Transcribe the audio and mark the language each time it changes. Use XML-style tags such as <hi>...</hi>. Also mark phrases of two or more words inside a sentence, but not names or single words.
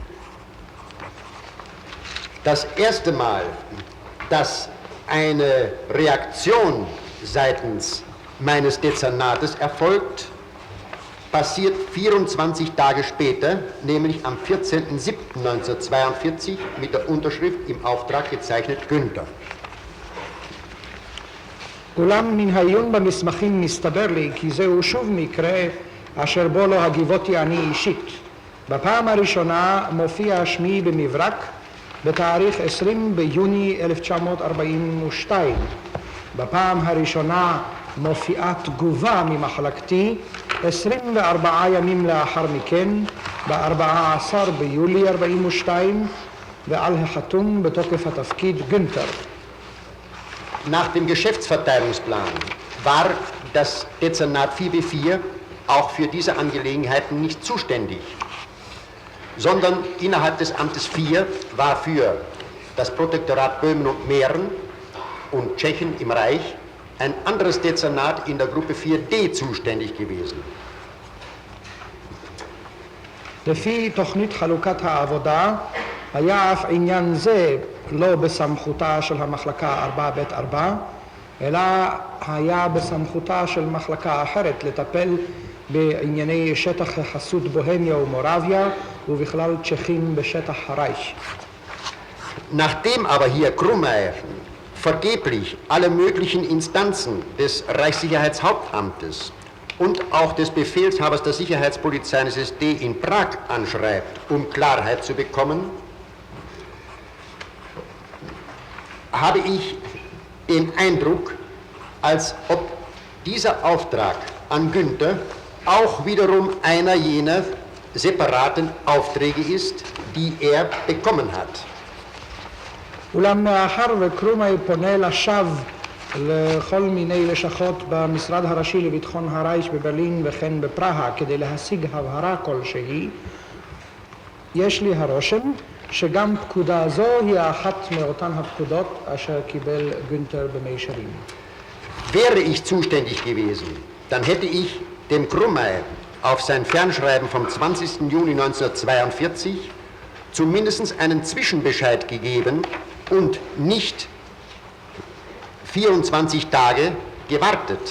<de>Das erste Mal, dass eine Reaktion seitens meines Dezernates erfolgt, passiert 24 Tage später, nämlich am 14.07.1942 mit der Unterschrift im Auftrag gezeichnet Günther.</de> <he>אולם מן העיון במסמכים מסתבר לי כי זהו שוב מקרה אשר בו לא הגיבותי אני אישית. בפעם הראשונה מופיע שמי במברק בתאריך 20 ביוני 1942. בפעם הראשונה מופיעה תגובה ממחלקתי 24 ימים לאחר מכן, ב-14 ביולי 42, ועל החתום בתוקף התפקיד גונטר.</he> <de>Nach dem Geschäftsverteilungsplan war das Dezernat 4B4 auch für diese Angelegenheiten nicht zuständig, sondern innerhalb des Amtes 4 war für das Protektorat Böhmen und Mähren und Tschechien im Reich ein anderes Dezernat in der Gruppe 4D zuständig gewesen.</de> <he>לפי תוכנית חלוקת העבודה, היה אף עניין זה לא בסמכותה של המחלקה 4ב4, אלא היה בסמכותה של מחלקה אחרת לטפל בענייני שטח החסות בוהמיה ומורביה ובכלל צ'כים בשטח הרייך.</he> <de>Nachdem aber hier Krummeyer vergeblich alle möglichen Instanzen des Reichssicherheitshauptamtes und auch des Befehlshabers der Sicherheitspolizei NSSD in Prag anschreibt, um Klarheit zu bekommen, habe ich den Eindruck, als ob dieser Auftrag an Günther auch wiederum einer jener separaten Aufträge ist, die er bekommen hat.</de> <he>אולם מאחר וקרומאי פונה לשווא לכל מיני לשכות במשרד הראשי לביטחון הרייך בברלין וכן בפראג כדי להשיג הבהרה כלשהי, יש לי הרושם שגם פקודה זו היא אחת מאותן הפקודות אשר קיבל גונטר במישרין.</he> <de>Wäre ich zuständig gewesen, dann hätte ich dem Krummeyer auf sein Fernschreiben vom 20. Juni 1942 zumindest einen Zwischenbescheid gegeben und nicht 24 Tage gewartet.</de>